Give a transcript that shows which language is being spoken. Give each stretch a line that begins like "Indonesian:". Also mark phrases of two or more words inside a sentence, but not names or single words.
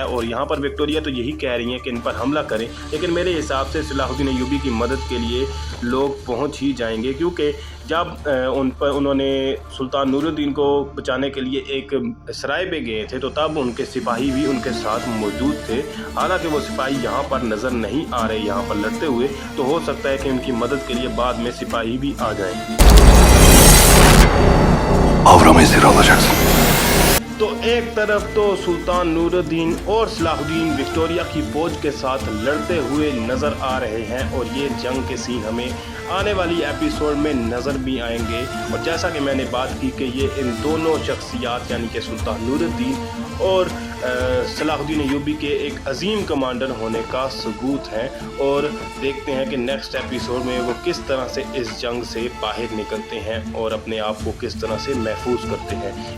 Hindi: और यहाँ पर विक्टोरिया तो यही कह रही हैं कि इन पर हमला करें, लेकिन मेरे हिसाब से सलाहुद्दीन अय्यूबी की मदद के लिए लोग पहुँच ही जाएंगे, क्योंकि जब उन्होंने सुल्तान नूरुद्दीन को बचाने के लिए एक सराय पे गए थे तो तब उनके सिपाही भी उनके साथ मौजूद थे। हालांकि वो सिपाही यहाँ पर नज़र नहीं आ रहे यहाँ पर लड़ते हुए, तो हो सकता है कि उनकी मदद के लिए बाद में सिपाही भी आ जाएं।
Turkish: Avramı esir alacaksın।
Hindi: तो एक तरफ तो सुल्तान नूरुद्दीन और सलाहुद्दीन विक्टोरिया की फ़ौज के साथ लड़ते हुए नज़र आ रहे हैं और ये जंग के सीन हमें आने वाली एपिसोड में नज़र भी आएंगे। और जैसा कि मैंने बात की कि ये इन दोनों शख्सियात यानी कि सुल्तान नूरुद्दीन और सलाहुद्दीन अय्यूबी के एक अजीम कमांडर होने का सबूत है, और देखते हैं कि
English: next episode
Hindi: में वो किस तरह से इस जंग से बाहर निकलते हैं और अपने आप को किस तरह से महफूज करते हैं।